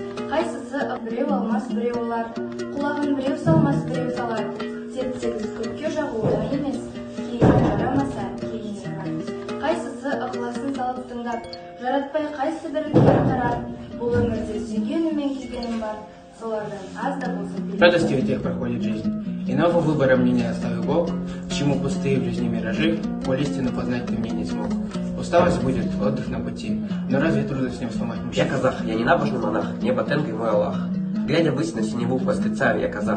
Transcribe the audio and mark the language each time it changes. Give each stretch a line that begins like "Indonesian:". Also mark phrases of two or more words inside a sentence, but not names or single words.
Kazakh: Қайсысы біреу алмас, біреу олар, құлағын біреу салмас, біреу салар. Теп-тегіс көпке жағу оңай емес, кейін жарамаса, кейін жарар. Қайсысы ықыласын салып тыңдап, жаратпай қайсы бірін кері қарар. Бұл өмірде сүйгенім мен күйгенім бар, солардан аз да болса берер.
Russian: Радости в тех проходит жизнь. Иного выбора мне не оставил Бог, к чему пустые в жизни миражи, коль истину познать ты мне не смог. Усталость будет, отдых на пути, но разве трудно с ним сломать мужчин? Я казах, я ненабожный монах, небо Тенг и мой Аллах. Глядя ввысь на синеву, восклицаю, я казах.